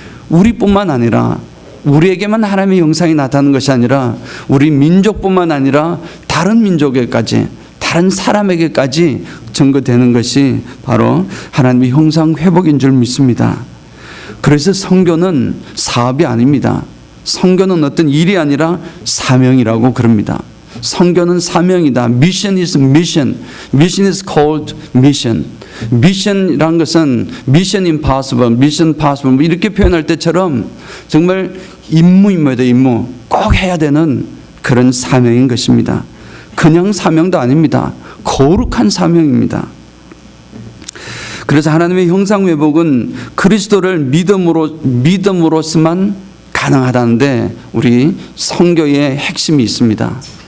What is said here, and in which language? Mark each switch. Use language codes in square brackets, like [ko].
[ko] 우리뿐만 아니라, 우리에게만 하나님의 형상이 나타나는 것이 아니라 우리 민족뿐만 아니라 다른 민족에까지, 다른 사람에게까지 전거되는 것이 바로 하나님의 형상 회복인 줄 믿습니다. 그래서 선교는 사업이 아닙니다. 선교는 어떤 일이 아니라 사명이라고 그럽니다. 선교는 사명이다. [en] Mission is mission. Mission is called mission. [ko] 미션이란 것은 Mission impossible, Mission possible 이렇게 표현할 때처럼 정말 임무입니다. 임무. 꼭 해야 되는 그런 사명인 것입니다. 그냥 사명도 아닙니다. 거룩한 사명입니다. 그래서 하나님의 형상 회복은 그리스도를 믿음으로서만 가능하다는데 우리 선교의 핵심이 있습니다.